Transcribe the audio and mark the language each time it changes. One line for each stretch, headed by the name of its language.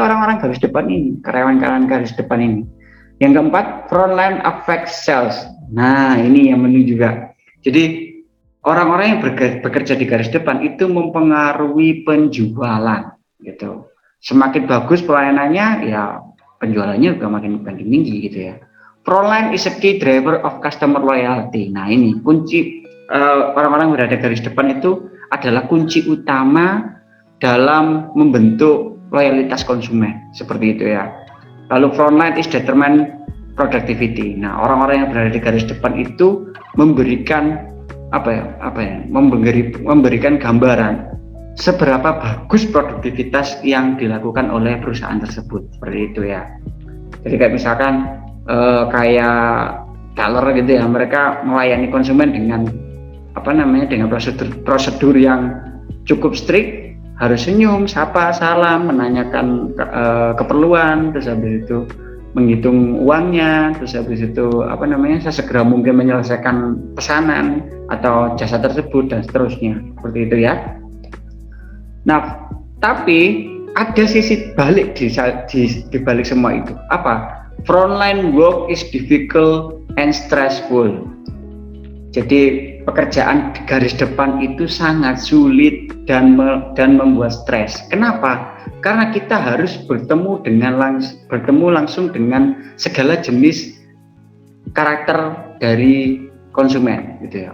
Indonesian: Orang-orang garis depan ini, karyawan-karyawan garis depan ini. Yang keempat,
English: frontline affects sales.
Indonesian: Nah, ini yang penting juga. Jadi, orang-orang yang bekerja di garis depan itu mempengaruhi penjualan, gitu. Semakin bagus pelayanannya, ya penjualannya juga makin tinggi, gitu ya.
English: Frontline is a key driver of customer loyalty.
Indonesian: Nah, ini kunci orang-orang yang berada di garis depan itu adalah kunci utama dalam membentuk loyalitas konsumen, seperti itu ya. Lalu
English: frontline is determine productivity.
Indonesian: Nah, orang-orang yang berada di garis depan itu memberikan memberikan gambaran seberapa bagus produktivitas yang dilakukan oleh perusahaan tersebut, seperti itu ya. Jadi kayak misalkan kayak teller gitu ya, mereka melayani konsumen dengan dengan prosedur yang cukup strict, harus senyum, sapa, salam, menanyakan keperluan, terus habis itu menghitung uangnya, terus habis itu sesegera mungkin menyelesaikan pesanan atau jasa tersebut dan seterusnya, seperti itu ya. Nah, tapi ada sisi balik di balik semua itu. Apa?
English: Frontline work is difficult and stressful.
Indonesian: Jadi pekerjaan di garis depan itu sangat sulit dan membuat stres. Kenapa? Karena kita harus bertemu langsung dengan segala jenis karakter dari konsumen, gitu ya.